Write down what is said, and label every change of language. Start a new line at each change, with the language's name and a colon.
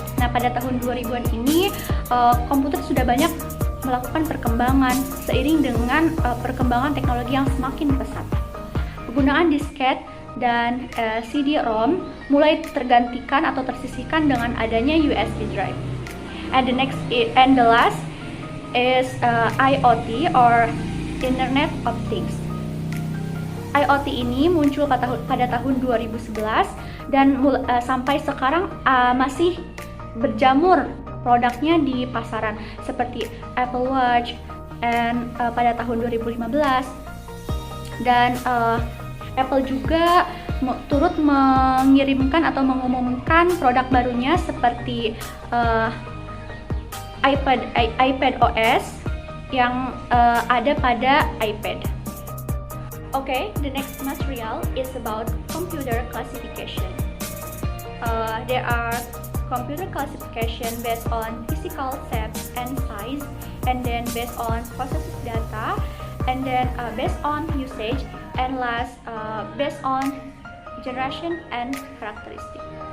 Indonesian: Nah, pada tahun 2000-an ini komputer sudah banyak melakukan perkembangan seiring dengan perkembangan teknologi yang semakin pesat. Penggunaan disket dan CD-ROM mulai tergantikan atau tersisihkan dengan adanya USB drive.
English: And the last is IoT or Internet of Things.
Indonesian: IoT ini muncul pada tahun 2011 dan sampai sekarang masih berjamur produknya di pasaran seperti Apple Watch pada tahun 2015, dan Apple juga turut mengirimkan atau mengumumkan produk barunya seperti iPad OS yang ada pada iPad.
English: Okay, the next material is about computer classification. There are computer classification based on physical shape and size, and then based on processed data, and then based on usage, and last based on generation and characteristic.